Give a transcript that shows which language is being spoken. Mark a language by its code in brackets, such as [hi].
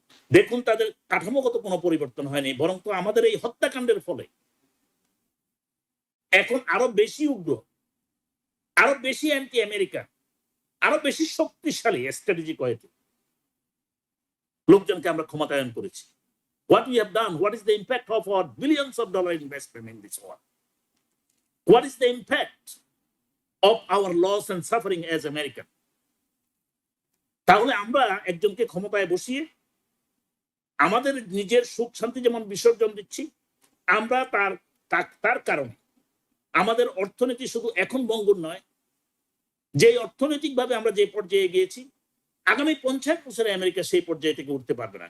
[bn] দেখুন তাদের কাঠামোগত কোনো পরিবর্তন হয়নি, বরং তো আমাদের এই হত্যাকাণ্ডের ফলে এখন আরো বেশি উগ্র, আরো বেশি অ্যান্টি আমেরিকান, আরো বেশি শক্তিশালী স্ট্র্যাটেজিক ওয়েতে লোকজনকে আমরা ক্ষমতায়ন করেছি। [en] What we have done, what is the impact of our billions of dollar investment in this war? What is the impact of our loss and suffering as American? [bn] তাহলে আমরা একজনকে ক্ষমতায় বসিয়ে আমাদের নিজের সুখ শান্তি যেমন বিসর্জন দিচ্ছি, আমরা তার কারণে আমাদের অর্থনীতি শুধু এখন ভঙ্গুর নয়, যে অর্থনৈতিকভাবে আমরা যে পর্যায়ে গিয়েছি, আগামী 50 বছরে আমেরিকা সেই পর্যায়ে থেকে উঠতে পারবে না।